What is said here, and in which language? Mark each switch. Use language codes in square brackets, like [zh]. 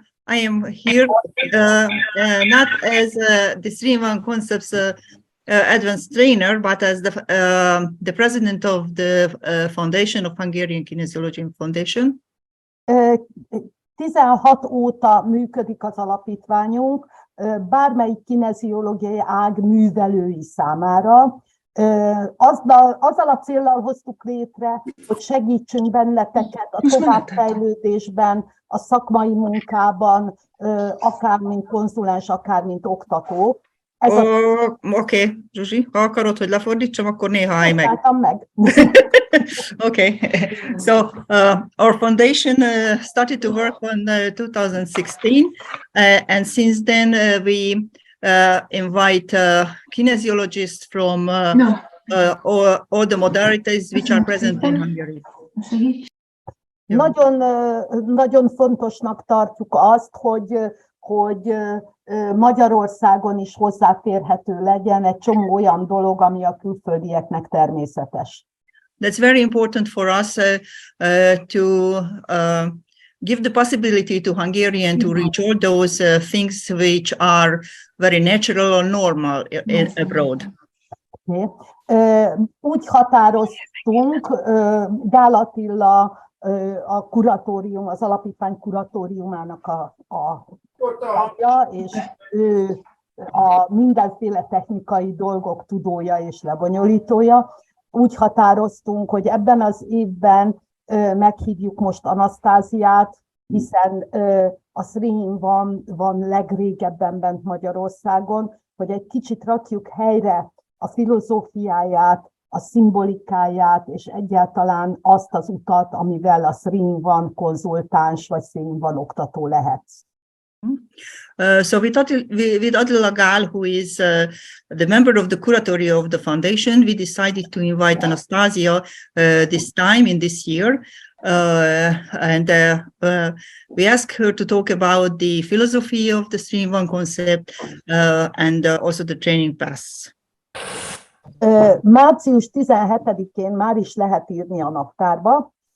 [en] I am here not as the 3-in-1 Concepts advanced trainer, but as the president of the foundation of Hungarian Kineziológiai Foundation. [hu] 16 óta működik az alapítványunk, bármelyik kineziológiai ág művelői számára. Azzal a céllal hoztuk létre, hogy segítsünk benneteket a továbbfejlődésben, a szakmai munkában, akár mint konzulens, akár mint oktató. Oké, Zsuzsi, ha akarod, hogy lefordítsam, akkor néha állj meg. [en] Okay, so our foundation started to work on 2016, and since then we invite kineziologists from all the modalities which are present in Hungary. [hu] Nagyon fontosnak tartjuk azt, hogy Magyarországon is hozzáférhető legyen egy csomó olyan dolog, ami a külföldieknek természetes. [en] That's very important for us to give the possibility to Hungarian to reach all those things which are very natural or normal abroad. Okay. [hu] Úgy határoztunk, Gál Attila, a kuratórium, az alapítvány kuratóriumának a tagja, és ő a mindenféle technikai dolgok tudója és lebonyolítója. Úgy határoztunk, hogy ebben az évben meghívjuk most Anasztáziát, hiszen a 3-in-1 van legrégebben bent Magyarországon, hogy egy kicsit rakjuk helyre a filozófiáját, a szimbolikáját, és egyáltalán azt az utat, amivel a 3-in-1 konzultáns vagy 3-in-1 oktató lehetsz. [en] So with Attila Gál, who is the member of the curatory of the foundation, we decided to invite Anastazya this time in this year, and we asked her to talk about the philosophy of the 3-in-1 concept and also the training paths. [hu] Március 17-én már is lehet írni a naptárba.